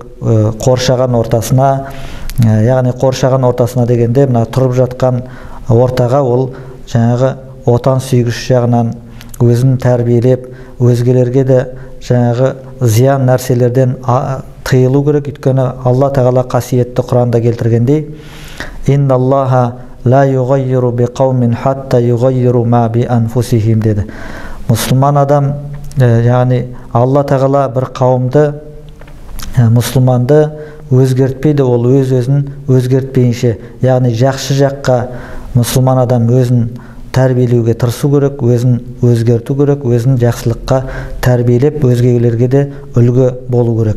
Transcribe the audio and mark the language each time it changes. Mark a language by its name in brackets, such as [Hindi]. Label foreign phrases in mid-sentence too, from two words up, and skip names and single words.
[Kazakh] Қоршаған ортасына, яғни қоршаған ортасына дегенде, мына тұрып жатқан ортаға ол жаңағы отан сүйгіш жағынан өзін тәрбиелеп, өзгелерге де жаңағы зиян нәрселерден тыйылу керек. Өйткені Алла Тағала қасиетті Құранда келтіргендей: [Arabic] «إن الله لا يغير بقوم حتى يغيروا ما بأنفسهم» деді. [Kazakh] Мұсылман адам, яғни Алла Тағала бір қауымды, мұсылманды өзгертпейді, ол өз-өзін өзгертпейінше. Яғни жақсы жаққа мұсылман адам өзін тәрбиелеуге тырысу керек, өзін өзгерту керек, өзін жақсылыққа тәрбиелеп, өзгелерге де үлгі болу керек.